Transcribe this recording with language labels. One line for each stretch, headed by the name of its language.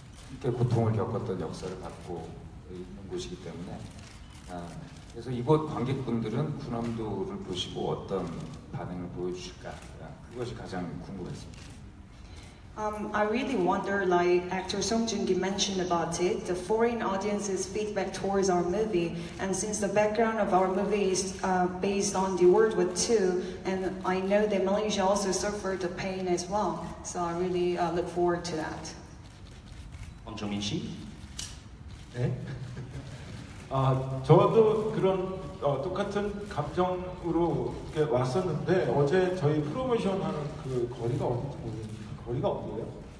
Korean: 이렇게 고통을 겪었던 역사를 갖고 있는 곳이기 때문에 그래서 이곳 관객분들은 군함도를 보시고 어떤 반응을 보여주실까 그것이 가장 궁금했습니다.
English: I really wonder, like actor Song Joong-ki mentioned about it, the foreign audience's feedback towards our movie. And since the background of our movie is based on the World War II, and I know that Malaysia also suffered the pain as well. So I really look forward to that.
Korean: Hong Chong-min 씨. 네. 저도 그런 똑같은 감정으로 이렇게 왔었는데 어제 저희 프로모션 하는 그 거리가 어딘지 모르겠는데 거리가 어디예요?